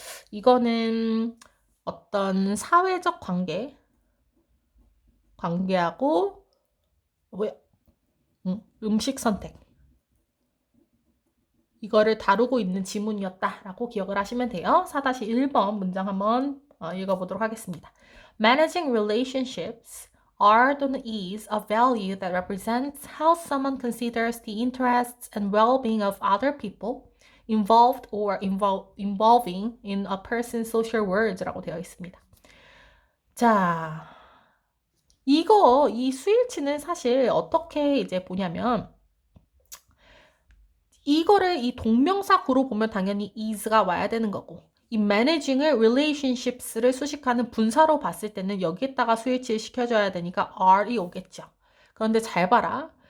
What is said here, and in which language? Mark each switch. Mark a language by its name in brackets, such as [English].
[Korean] 이거는 어떤 사회적 관계하고 음식 선택 이거를 다루고 있는 지문이었다라고 기억을 하시면 돼요. 4-1번 문장 한번 읽어보도록 하겠습니다. [English] Managing relationships are 또는 is a value that represents how someone considers the interests and well-being of other people involved or involving in a person's social worlds [Korean] 라고 되어 있습니다. 자, 이 스위치는 사실 어떻게 이제 보냐면 이거를 이 동명사구로 보면 당연히 is가 와야 되는 거고 이 managing을 relationships를 수식하는 분사로 봤을 때는 여기에다가 스위치를 시켜줘야 되니까 are이 오겠죠. 그런데 잘 봐라.